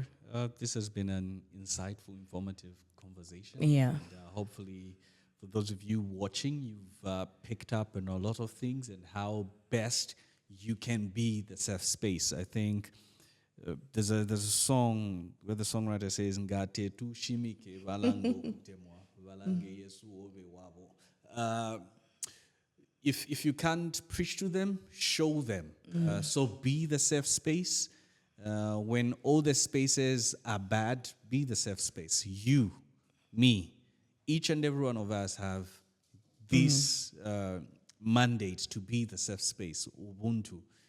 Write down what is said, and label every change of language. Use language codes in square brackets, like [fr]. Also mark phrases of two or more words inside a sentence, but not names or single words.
[en] This has been an insightful, informative conversation. Yeah. And, hopefully, for those of you watching, you've picked up on a lot of things and how best you can be the safe space. I think there's a song where the songwriter says, [bem] "Ngate tu shimike valango kutemwa valange Yesu obe wabo." [en] If you can't preach to them, show them. So be the safe space. When all the spaces are bad, be the safe space. You, me, each and every one of us have this mandate to be the safe space, Ubuntu.